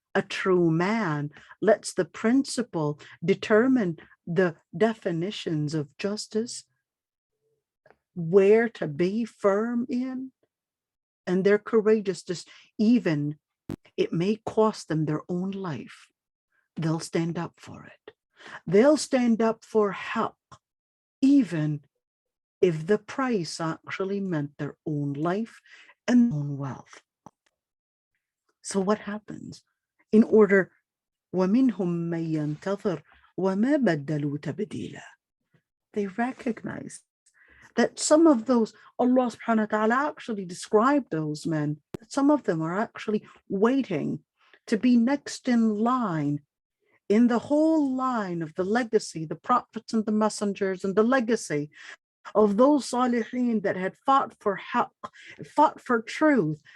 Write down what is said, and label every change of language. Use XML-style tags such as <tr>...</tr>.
<en>A true man lets the principle determine the definitions of justice, where to be firm in, and they're courageous, just even it may cost them their own life. They'll stand up for it. They'll stand up for help, even if the price actually meant their own life and their own wealth. So what happens? In order,</en> <ar>وَمِنْهُمْ مَنْ يَنْتَظِرُ وَمَا بَدَّلُوا تَبْدِيلًا.</ar> <en>They recognize that some of those, Allah subhanahu wa ta'ala actually described those men, that some of them are actually waiting to be next in line, in the whole line of the legacy, the prophets and the messengers, and the legacy of those salihin that had fought for haqq, fought for truth.</en>